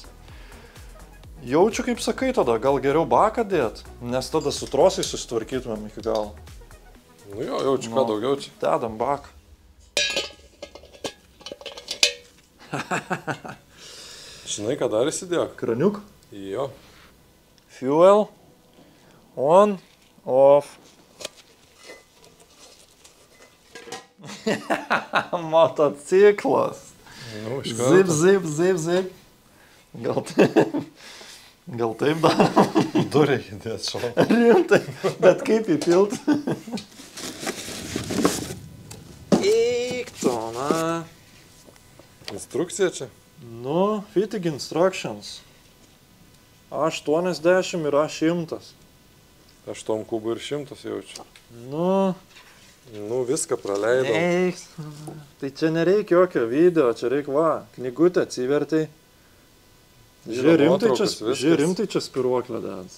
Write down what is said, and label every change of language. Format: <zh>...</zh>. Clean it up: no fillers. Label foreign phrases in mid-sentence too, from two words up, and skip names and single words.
<lt>Jaučiu, kaip sakai tada, gal geriau baką dėt, nes tada su trosai susitvarkytumėm iki galo. Nu jo, jaučiu, ką daugiau čia. Dedam baką. Žinai, ką dar įsidėjo? Kraniuk? Jo.</lt> <en>Fuel. On. Off.</en> <lt>Motociklas. Nu, Zip. Gal taip darom? Du reikia dėti šalą. Rimtai, bet kaip įpilt? Eikto, na. Instrukcija čia? Nu,</lt> <en>fitting instructions. A80 ir A100.</en> <lt>8 kubų ir 100 jaučiu. Nu, viską praleidau. Eiks. Tai čia nereikia jokio video, čia reikia, va, knygutę atsivertai. Žiūrėk, rimtai čia spiruoklę dėdas.</lt>